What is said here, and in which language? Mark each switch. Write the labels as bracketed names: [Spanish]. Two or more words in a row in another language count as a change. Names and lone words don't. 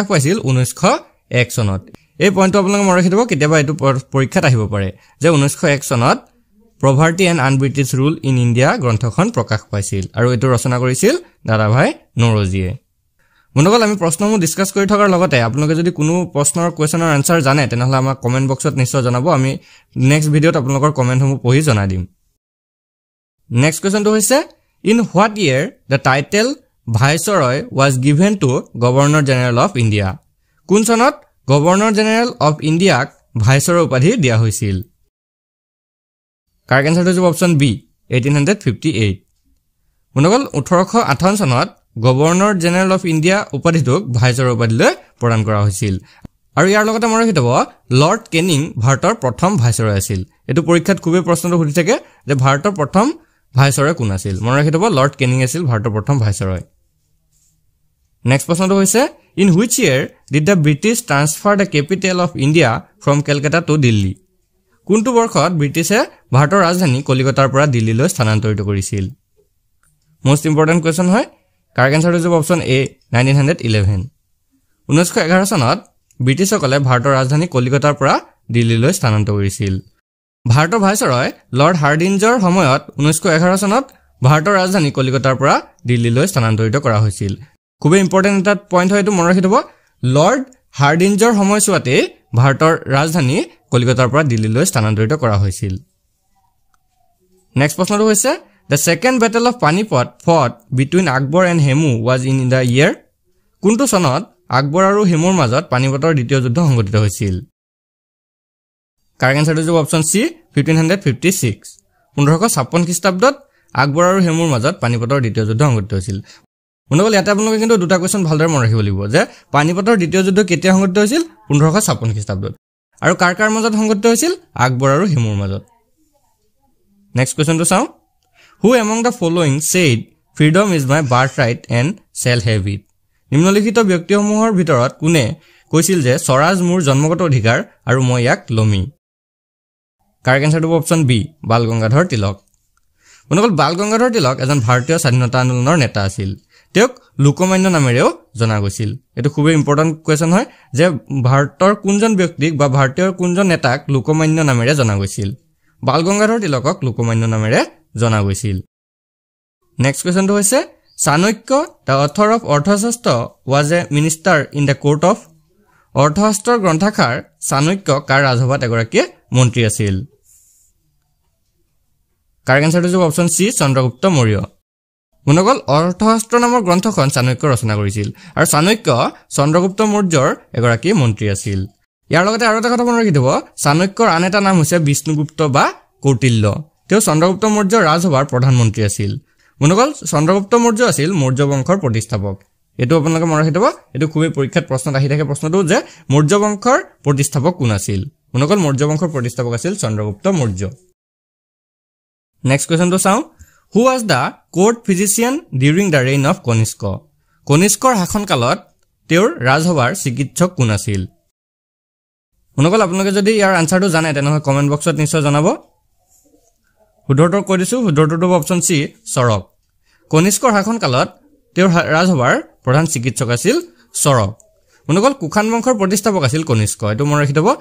[Assamese] পাইছিল 1901 চনত এই পইণ্টটো আপোনালোকে মনত ৰাখিব কেতিয়াবা এটো পৰীক্ষাত আহিব পাৰে যে 1901 চনত Poverty and Un-British Rule in India গ্ৰন্থখন প্ৰকাশ পাইছিল আৰু এটো ৰচনা কৰিছিল দাদাভাই নৰজিয়ে মনগল আমি প্ৰশ্নসমূহ ডিসকাস কৰি থকাৰ লগতে আপোনালোকে যদি কোনো প্ৰশ্নৰ [English] question answer [Assamese] জানে তেনেহলে আমাক [English] comment box [Assamese] নিশ্চয় জনাব আমি [English] next video [Assamese] আপোনালোকৰ কমেন্টসমূহ পঢ়ি জনাই দিম [English] next question [Assamese] হৈছে [English] In what year the title Viceroy was given to Governor General of India [Assamese] কোন চনত [English] Governor General of India [Assamese] ভাইসৰয় উপাধি দিয়া হৈছিল [English] correct answer [Assamese] হ'ব [English] option B [Assamese] 1858 মনগল 1858 চনত [English] Governor General of India [Assamese] উপাধিটোক ভাইসৰয় উপাধিলৈ প্ৰদান কৰা হৈছিল আৰু ইয়াৰ লগতে মনত ৰাখিব লৰ্ড কেনিং ভাৰতৰ প্ৰথম ভাইসৰয় আছিল এটো পৰীক্ষাত খুবেই প্ৰশ্নটো সুধি থাকে যে ভাৰতৰ প্ৰথম ভাইসৰয় কোন আছিল মনত ৰাখিব লৰ্ড কেনিং আছিল ভাৰতৰ প্ৰথম ভাইসৰয় নেক্সট প্ৰশ্নটো হৈছে [English] In which year did the British transfer the capital of India from Calcutta to Delhi? [Assamese] কোনটো বৰ্ষত ব্ৰিটিছে ভাৰতৰ ৰাজধানী কলিকতাৰ পৰা দিল্লীলৈ স্থানান্তৰিত কৰিছিল [English] most important question [Assamese] হয় [English] correct answer [Assamese] হ'ব [English] option A [Assamese] 1911 1911 চনত ব্ৰিটিছসকলে ভাৰতৰ ৰাজধানী কলিকতাৰ পৰা দিল্লীলৈ স্থানান্তৰিত কৰিছিল ভাৰতৰ ভাইসৰয় লৰ্ড হাৰ্ডিঞ্জৰ সময়ত 1911 চনত ভাৰতৰ ৰাজধানী কলিকতাৰ পৰা দিল্লীলৈ স্থানান্তৰিত কৰা হৈছিল খুবেই ইম্পৰ্টেন্ট এটা পইণ্ট হয় এটো মনত ৰাখিব লৰ্ড হাৰ্ডিঞ্জৰ সময়ছোৱাতে ভাৰতৰ ৰাজধানী কলিকতাৰ পৰা দিল্লীলৈ স্থানান্তৰিত কৰা হৈছিল নেক্সট প্ৰশ্নটো হৈছে [English] The second battle of Panipat fought between Akbar and Hemu was in the year [Assamese] কোনটো চনত আকবৰ আৰু হেমুৰ মাজত পানিপতৰ দ্বিতীয় যুদ্ধ সংঘটিত হৈছিল [English] correct answer [Assamese] হ'ব [English] option C [Assamese] 1556 1556 খ্ৰীষ্টাব্দত আকবৰ আৰু হেমুৰ মাজত পানিপতৰ দ্বিতীয় যুদ্ধ সংঘটিত হৈছিল মনগল ইয়াতে আপোনালোকে কিন্তু দুটা কোৱেশ্চন ভালদৰে মনত ৰাখিব লাগিব যে পানিপতৰ দ্বিতীয় যুদ্ধ কেতিয়া সংঘটিত হৈছিল 1556 খ্ৰীষ্টাব্দত আৰু কাৰ মাজত সংঘটিত হৈছিল আকবৰ আৰু হেমুৰ মাজত [English] next question [Assamese] চাও [English] Who among the following said freedom is my birthright and shall have it [Assamese] নিম্নলিখিত ব্যক্তিসমূহৰ ভিতৰত কোনে কৈছিল যে স্বৰাজ মোৰ জন্মগত অধিকাৰ আৰু মই ইয়াক লমি [English] correct answer option B [Assamese] বাল গংগাধৰ তিলক মনগল বাল গংগাধৰ তিলক এজন ভাৰতীয় স্বাধীনতা আন্দোলনৰ নেতা আছিল তেওঁক লোকমান্য নামেৰেও জনা গৈছিল এটো খুবেই [English] important question [Assamese] হয় যে ভাৰতৰ কোনজন ব্যক্তিক বা ভাৰতীয় কোনজন নেতাক লোকমান্য নামেৰে জনা গৈছিল বাল গংগাধৰ তিলকক লোকমান্য নামেৰে জনা গৈছিল [English] next question [Assamese] হৈছে [English] চাণক্য the author of অৰ্থশাস্ত্ৰ was a minister in the court of [Assamese] অৰ্থশাস্ত্ৰৰ গ্ৰন্থকাৰ চাণক্য কাৰ ৰাজসভাত এগৰাকী মন্ত্ৰী আছিল [English] correct answer [Assamese] হ'ব [English] option C [Assamese] চন্দ্ৰগুপ্ত মৌৰ্য মনগল অৰ্থশাস্ত্ৰ নামৰ গ্ৰন্থখন চাণক্য ৰচনা কৰিছিল আৰু চাণক্য চন্দ্ৰগুপ্ত মৌৰ্যৰ এগৰাকী মন্ত্ৰী আছিল ইয়াৰ লগতে আৰু এটা কথা মনত ৰাখি থব চাণক্যৰ আন এটা নাম হৈছে বিষ্ণুগুপ্ত বা কৌটিল্য তেওঁ চন্দ্ৰগুপ্ত মৌৰ্যৰ ৰাজসভাৰ প্ৰধানমন্ত্ৰী আছিল মনগল চন্দ্ৰগুপ্ত মৌৰ্য আছিল মৌৰ্য বংশৰ প্ৰতিষ্ঠাপক এটো আপোনালোকে মনত ৰাখি থব এটো খুবেই পৰীক্ষাত প্ৰশ্ন আহি থাকে প্ৰশ্নটো যে মৌৰ্য বংশৰ প্ৰতিষ্ঠাপক কোন আছিল মনগল মৌৰ্য বংশৰ প্ৰতিষ্ঠাপক আছিল চন্দ্ৰগুপ্ত মৌৰ্য [English] next question [Assamese] চাও [English] Who was the court physician during the reign of Kanishka [Assamese] কনিষ্কৰ শাসনকালত তেওঁৰ ৰাজসভাৰ চিকিৎসক কোন আছিল মনগল আপোনালোকে যদি ইয়াৰ আনসাৰটো জানে তেনেহলে [English] comment box [Assamese] নিশ্চয় জনাব শুদ্ধৰটো কৈ দিছো শুদ্ধৰটো [English] option C [Assamese] সৰক কনিষ্কৰ শাসন কালত তেওঁৰ ৰাজসভাৰ প্ৰধান চিকিৎসক আছিল চৰক বন্ধুসকল কুখান বংশৰ প্ৰতিষ্ঠাপক আছিল কনিষ্ক এটো মনত ৰাখি থব